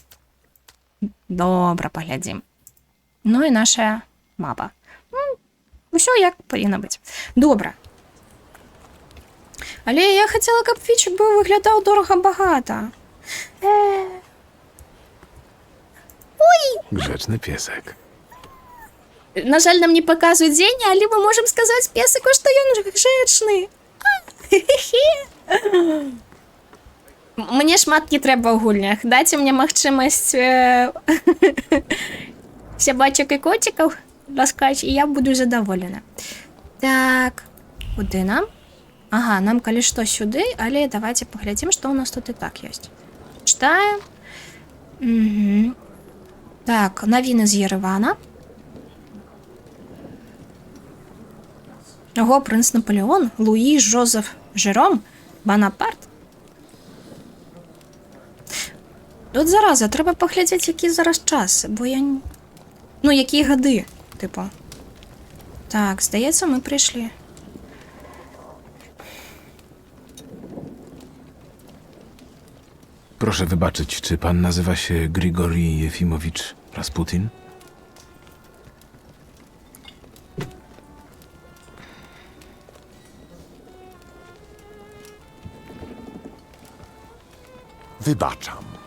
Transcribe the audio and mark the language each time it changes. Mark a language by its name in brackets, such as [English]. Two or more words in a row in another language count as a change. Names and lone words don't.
[Belarusian] Добра, паглядзім. Ну і наша мапа. Усё як павінна быць. Добра. Але я хацела, каб Вічек быў выглядаў дорага-багата. Ой! Grzeczny piesek. На жаль, нам не паказваюць дзень, але мы можам сказаць песыку, што ён грэчны. Мне шмат не трэба ў гульнях. Дайце мне магчымасць сябачак і коцікаў раскаць, і я буду задаволена. Так, куды нам? Ага, нам калі што сюды, але давайте паглядзім, што ў нас тут і так ёсць. Читаем. Угу. Так, навіны з Єревана. [Ukrainian] Ого, принц Наполеон, Луї Жозеф Жером, Бонапарт. От зараза, треба поглядіти, які зараз час, бо я... Ну, які годи, типу. Так, здається, ми прийшли. [Polish] Proszę wybaczyć, czy pan nazywa się Grigori Jefimowicz Rasputin? Wybaczam.